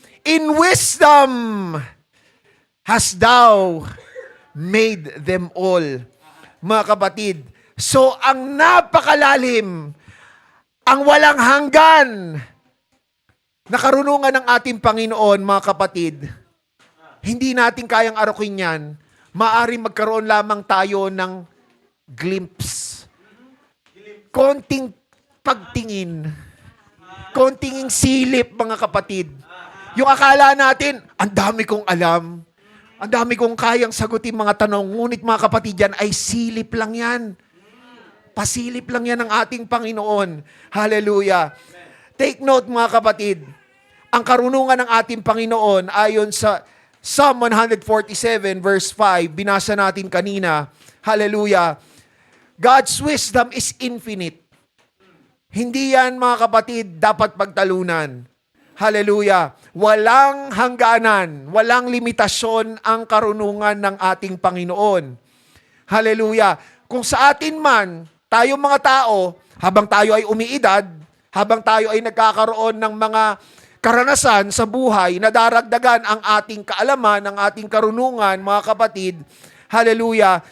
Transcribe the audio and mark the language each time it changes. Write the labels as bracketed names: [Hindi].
[English] In wisdom hast thou made them all. [Filipino] Mga kapatid, so ang napakalalim, ang walang hanggan na karunungan ng ating Panginoon, mga kapatid, hindi natin kayang arukin yan. Maaari magkaroon lamang tayo ng glimpse. Konting pagtingin. Konting silip, mga kapatid. Yung akala natin, ang dami kong alam. Ang dami kong kayang sagutin mga tanong. Ngunit, mga kapatid, yan ay silip lang yan. Pasilip lang yan ng ating Panginoon. Hallelujah. [English] Take note, [Filipino] mga kapatid. Ang karunungan ng ating Panginoon ayon sa Psalm 147 verse 5, binasa natin kanina, hallelujah, [English] God's wisdom is infinite. [Filipino] Hindi yan, mga kapatid, dapat pagtalunan. Hallelujah. Walang hangganan, walang limitasyon ang karunungan ng ating Panginoon. Hallelujah. Kung sa atin man, tayong mga tao, habang tayo ay umiidad, habang tayo ay nagkakaroon ng mga karanasan sa buhay, nadaragdagan ang ating kaalaman, ang ating karunungan, mga kapatid, hallelujah.